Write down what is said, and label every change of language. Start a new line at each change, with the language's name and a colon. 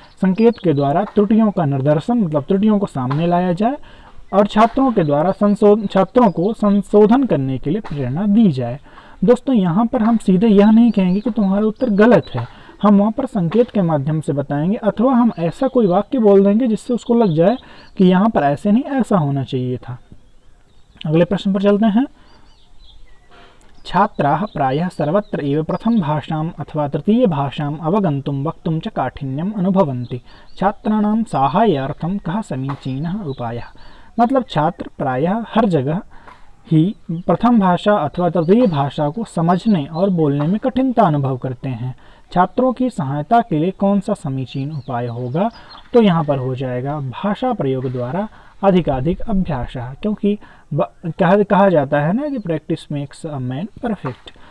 Hindi: संकेत के द्वारा त्रुटियों का निर्दर्शन, मतलब त्रुटियों को सामने लाया जाए और छात्रों के द्वारा छात्रों को संशोधन करने के लिए प्रेरणा दी जाए। दोस्तों यहाँ पर हम सीधे यह नहीं कहेंगे कि तुम्हारा उत्तर गलत है, हम वहाँ पर संकेत के माध्यम से बताएंगे, अथवा हम ऐसा कोई वाक्य बोल देंगे जिससे उसको लग जाए कि यहाँ पर ऐसे नहीं ऐसा होना चाहिए था। अगले प्रश्न पर चलते हैं।
Sanskrit: छात्राः प्रायः सर्वत्र एव प्रथम भाषाम् अथवा तृतीय भाषाम् अवगन्तुं वक्तुं च काठिन्यम् अनुभवन्ति। छात्राणां साहाय्यार्थं कः समीचीनः उपायः।
Hindi: मतलब छात्र प्रायः हर जगह ही प्रथम भाषा अथवा तृतीय भाषा को समझने और बोलने में कठिनता अनुभव करते हैं। छात्रों की सहायता के लिए कौन सा समीचीन उपाय होगा। तो यहाँ पर हो जाएगा भाषा प्रयोग द्वारा अधिकाधिक अभ्यास, क्योंकि कहा जाता है ना कि
English: Practice makes a man perfect.